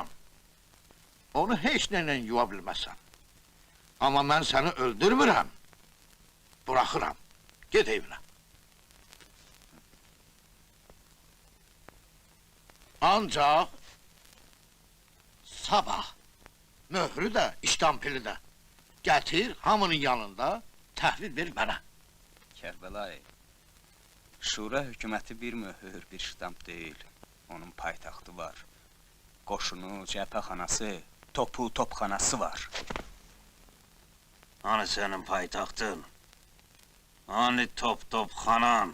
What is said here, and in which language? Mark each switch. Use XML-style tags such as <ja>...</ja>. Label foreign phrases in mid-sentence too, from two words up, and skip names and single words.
<az>Onu heç neyle yuva bilməzsən. Ama ben seni öldürmürəm. Bırakıram. Git evine. Ancak sabah möhrü de, iştampili de getir hamının yanında təhlil ver mənə. Kərbəlayı, Şura hökuməti bir möhür, bir ştamp deyil. Onun paytaxtı var. Qoşunu, cəbhəxanası, topu, topxanası var.</az> <tr>Hani senin paytaxtın? Hani top-topxanan?</tr>